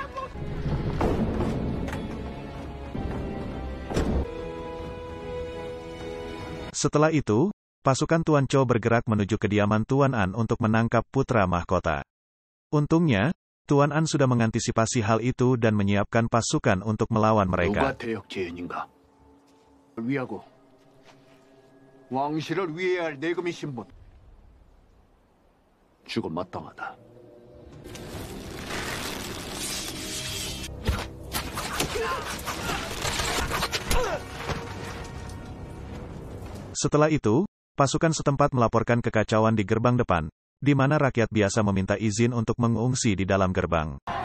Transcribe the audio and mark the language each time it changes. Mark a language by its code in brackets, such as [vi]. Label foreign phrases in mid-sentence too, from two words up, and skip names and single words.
[id] Setelah itu, pasukan Tuan Cho bergerak menuju kediaman Tuan An untuk menangkap putra mahkota. Untungnya, Tuan An sudah mengantisipasi hal itu dan menyiapkan pasukan untuk melawan mereka. [ko] 누가 대역 죄인인가? 위하고 왕실을 위해야 할 내금이 신분. 죽음 마땅하다. [id] Setelah itu, pasukan setempat melaporkan kekacauan di gerbang depan, di mana rakyat biasa meminta izin untuk mengungsi di dalam gerbang.